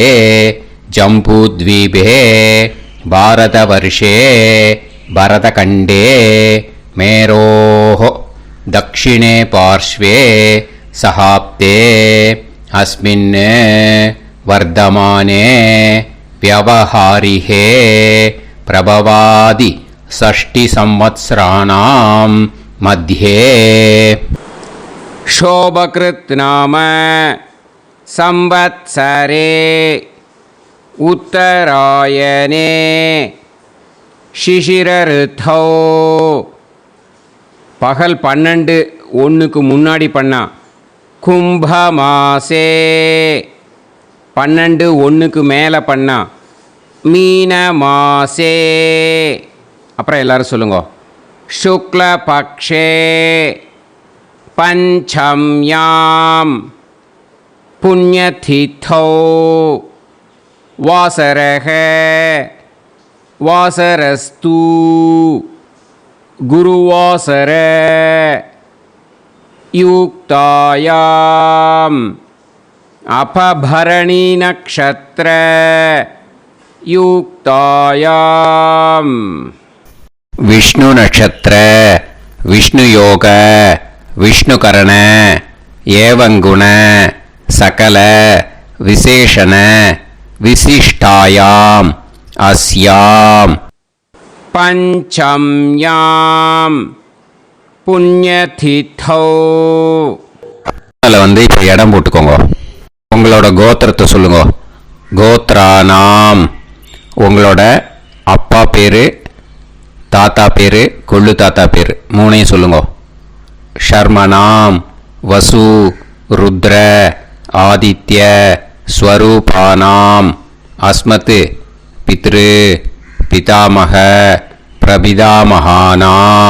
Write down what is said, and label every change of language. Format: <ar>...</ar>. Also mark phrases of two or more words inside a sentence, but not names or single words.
<sa>जम्बूद्वीपे भारतवर्षे भरतखण्डे मेरोः दक्षिणे पार्श्वे शकाब्दे अस्मिन् वर्तमाने व्यवहारिहे प्रभवादि 6 संवत्सराणां मध्ये. शोभकृत् नाम संवत्सरे उत्तरायणे शिशिर ऋतौ.</sa> <ta>பகல் 12:01 முன்னாடி பண்ணா. கும்பமாசே 12:01 மேலே பண்ணா. மீன மாசே. அப்புறம் எல்லாரும் சொல்லுங்க.</ta> <sa>शुक्ल पक्षे पञ्चम्यां पुण्यतिथौ वासरः वासरस्तु गुरुवासर युक्तायाम् अपभरणी नक्षत्र युक्तायाम. विष्णु नक्षत्र विष्णु योग विष्णुकरण एवं गुण सकल विशेषण विशिष्टायाम अस्याम पंचम्याम पुण्यतिथौ.</sa> <ta>வந்து இப்போ இடம் போட்டுக்கோங்க. உங்களோட கோத்திரத்தை சொல்லுங்க.</ta> <sa>கோத்ரானாம்.</sa> <ta>உங்களோட அப்பா பேர், தாத்தா பேர், கொள்ளு தாத்தா பேர் 3ஐயும் சொல்லுங்க.</ta> <sa>शर्मणां वसु रुद्र आदित्य स्वरूपाणाम् अस्मत् पितृ पितामह प्रपितामहानाम्.</sa>